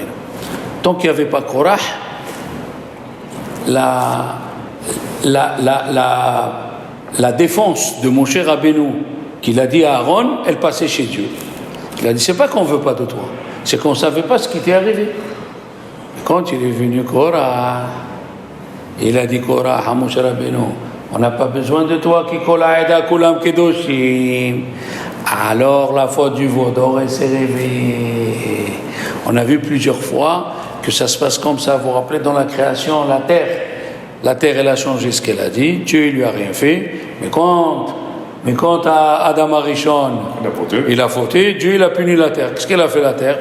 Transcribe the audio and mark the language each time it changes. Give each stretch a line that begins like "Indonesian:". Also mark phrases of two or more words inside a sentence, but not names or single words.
French: Tant qu'il n'y avait pas Korah, la défense de Moshe Rabbeinu qu'il a dit à Aaron, elle passait chez Dieu. Il a dit, c'est pas qu'on veut pas de toi, c'est qu'on savait pas ce qui t'est arrivé. Quand il est venu Korah, il a dit Korah à Moshe Rabbeinu, on n'a pas besoin de toi
Hebrew: כי כל העדה כולם קדושים.
French: Alors la faute du veau d'or s'est réveillée. On a vu plusieurs fois que ça se passe comme ça. Vous vous rappelez dans la création, la terre elle a changé ce qu'elle a dit, Dieu il lui a rien fait, mais quand Adam Arishon il a fauté, Dieu il a puni la terre. Qu'est-ce qu'elle a fait la terre?